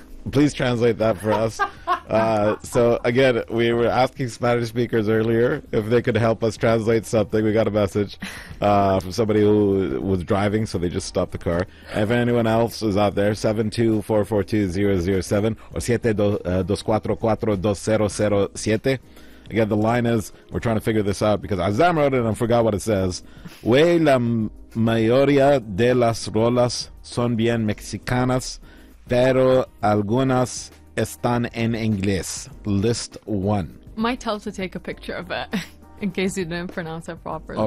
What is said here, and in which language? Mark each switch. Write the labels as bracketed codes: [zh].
[en] Please translate that for us. So again, we were asking Spanish speakers earlier if they could help us translate something. We got a message from somebody who was driving, so they just stopped the car. If anyone else is out there, 724-420-007 or 724-420-007. Again, the line is, we're trying to figure this out because Azam wrote it and I forgot what it says. [es] We la mayoría de las rolas son bien mexicanas, pero algunas están en inglés. [en] List one. Might help to take a picture of it in case you didn't pronounce it properly.